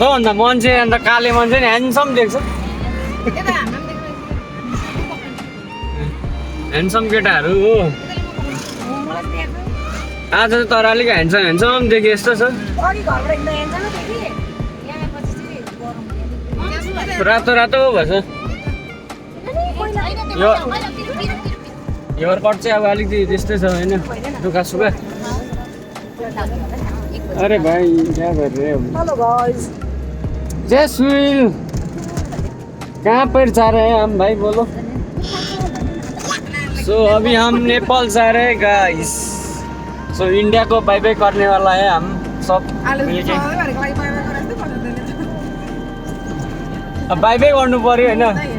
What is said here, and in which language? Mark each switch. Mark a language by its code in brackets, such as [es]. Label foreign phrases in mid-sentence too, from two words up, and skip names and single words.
[ne] अन्त मान्छे अन्त काले मान्छे नि ह्यान्डसम देख्छ। ह्यान्डसम केटाहरू हो आज तर अलिक ह्यान्डसम देखेँ जस्तो छ। रातो रातो भएछ यो हेयर कट चाहिँ अब अलिकति त्यस्तै छ होइन, दुःखा सुखा। [hi] अरे भाई क्या कर रहे हो? [en] hello guys, [hi] जयसुल कहाँ पर जा रहे हैं हम भाई बोलो। सो अभी हम नेपाल जा रहे हैं गाइस। सो इंडिया को [en] bye bye [hi] करने वाला है हम सब मिलके। [ne] अब [en] bye bye [ne] गर्नु पर्यो होइन।